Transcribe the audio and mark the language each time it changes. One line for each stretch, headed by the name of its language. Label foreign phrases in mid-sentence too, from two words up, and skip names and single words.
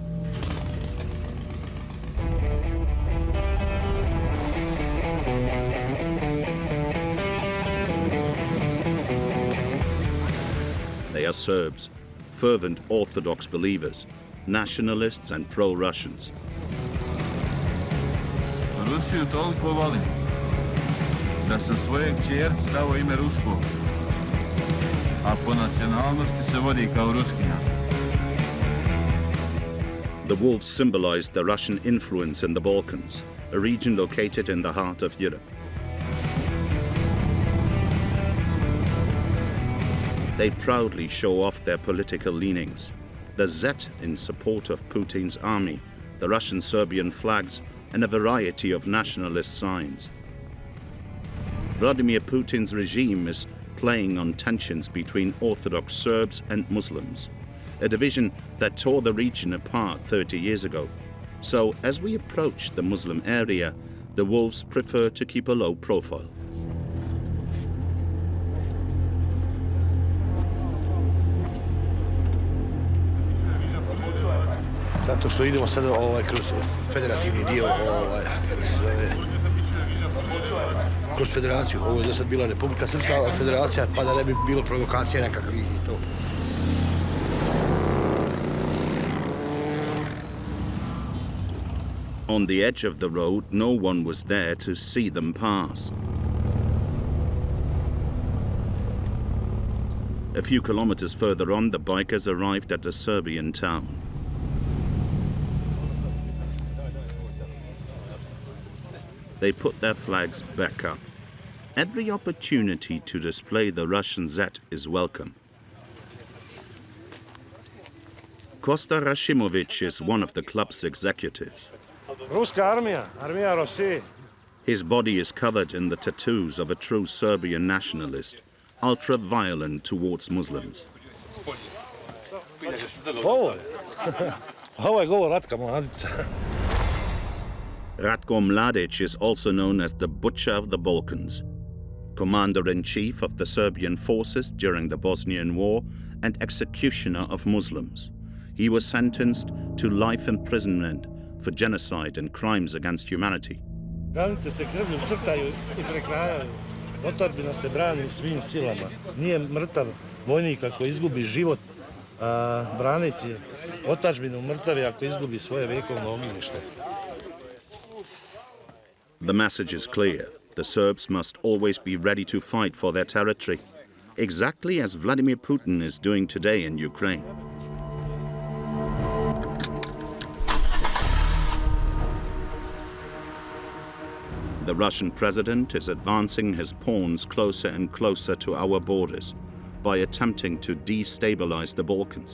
English: They are Serbs, fervent Orthodox believers, nationalists and pro-Russians.
Serbian: Rusiju toliko volim da sam svoje kćerci dao ime Rusko, a po nacionalnosti se vodi kao Ruskinja.
English: The wolves symbolize the Russian influence in the Balkans, a region located in the heart of Europe. They proudly show off their political leanings. The Z in support of Putin's army, the Russian-Serbian flags, and a variety of nationalist signs. Vladimir Putin's regime is playing on tensions between Orthodox Serbs and Muslims, a division that tore the region apart 30 years ago. So, as we approach the Muslim area, the wolves prefer to keep a low profile.
Serbian: Zato što idemo sada kroz federativni dio, kroz federaciju. Ovo je do sad bila Republika Srpska federacija, pa da ne bi bilo provokacija nekakvih i to.
English: On the edge of the road, no one was there to see them pass. A few kilometers further on, the bikers arrived at a Serbian town. They put their flags back up. Every opportunity to display the Russian Z is welcome. Kosta Rashimovic is one of the club's executives.
Serbian: Ruska armija, armija Rosije.
English: His body is covered in the tattoos of a true Serbian nationalist, ultra-violent towards Muslims.
Serbian: Ovo je govor Ratka Mladića.
English: Ratko Mladic is also known as the Butcher of the Balkans, commander-in-chief of the Serbian forces during the Bosnian War and executioner of Muslims. He was sentenced to life imprisonment for genocide and crimes against humanity.
Serbian: Granice se krvlju crtaju i prekrajaju. Otadžbina se brani svim silama. Nije mrtav vojnik ako izgubi život braneći otadžbinu, mrtav je ako izgubi svoje vekovno ognjište.
English: The message is clear. The Serbs must always be ready to fight for their territory, exactly as Vladimir Putin is doing today in Ukraine. The Russian president is advancing his pawns closer and closer to our borders by attempting to destabilize the Balkans.